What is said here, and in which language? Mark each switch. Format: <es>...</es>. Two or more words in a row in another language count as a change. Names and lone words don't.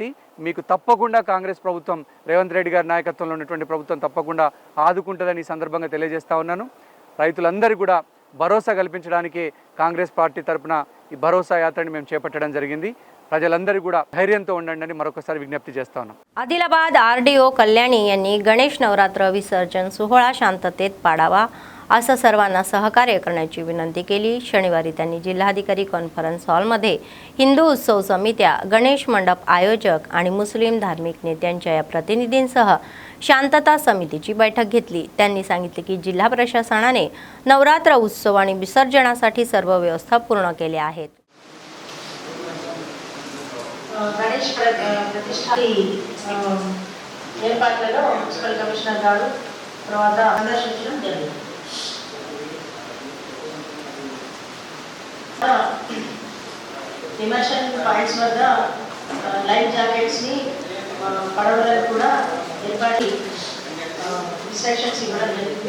<te>మీకు తప్పకుండా కాంగ్రెస్ ప్రభుత్వం, రేవంత్ రెడ్డి గారి నాయకత్వంలో ఉన్నటువంటి ప్రభుత్వం తప్పకుండా ఆదుకుంటుందని ఈ సందర్భంగా తెలియజేస్తా ఉన్నాను. రైతులందరూ కూడా భరోసా కల్పించడానికి కాంగ్రెస్ పార్టీ తరఫున ఈ భరోసా యాత్రని మేము చేపట్టడం జరిగింది. प्रजलंदरी కూడా ధైర్యంతో ఉండండి మరొకసారి విజ్ఞప్తి చేస్తా ఉన్నాం.</te> <mr>आदिलाबाद आरडीओ कल्याणी यांनी गणेश नवरात्र विसर्जन सोहळा शांततेत पाडावा असं सर्वांना सहकार्य करण्याची विनंती केली. शनिवारी त्यांनी जिल्हाधिकारी</mr> <en>conference hallमध्ये</en> <mr>हिंदू उत्सव समित्या, गणेश मंडप आयोजक आणि मुस्लिम धार्मिक नेत्यांच्या या प्रतिनिधींसह शांतता समितीची बैठक घेतली. त्यांनी सांगितले की जिल्हा प्रशासनाने नवरात्र उत्सव आणि विसर्जनासाठी सर्व व्यवस्था पूर्ण केल्या आहेत.</mr> <te>గణేష్ ప్రతిష్ఠ ఏర్పాట్లలో మున్సిపల్ కమిషనర్ గారు తర్వాత సందర్శించడం జరిగింది.</te> <en>immersion points</en> <te>వద్ద</te> <en>life jacketsని</en> <te>పడవలకు కూడా ఏర్పాటు ఇన్స్ట్రక్షన్స్ ఇవ్వడం జరిగింది.</te>